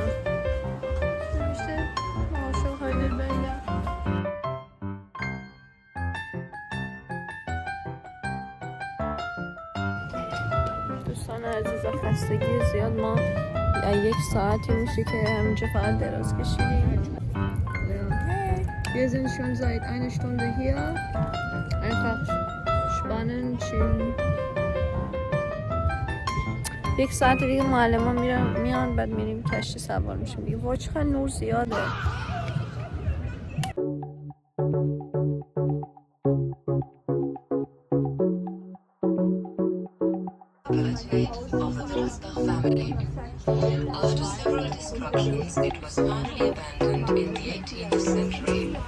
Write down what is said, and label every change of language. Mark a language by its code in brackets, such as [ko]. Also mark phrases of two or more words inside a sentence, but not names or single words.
[fa] نمیشه عاشق هایدر بگم. دوستان عزیز، خستگی زیاد ما 1 ساعتی میشه که همینجا فقط دراز کشیدیم. [de] Wir sind schon seit einer Stunde hier. Einfach spannend, chillen. [fa] 1 ساعت دیگه معلمان میان بعد میریم کشتی سوار میشیم دیگه. وای چقدر نور زیاده. [en] Of the Glasbach family. After several destructions, it was finally abandoned in the 18th century.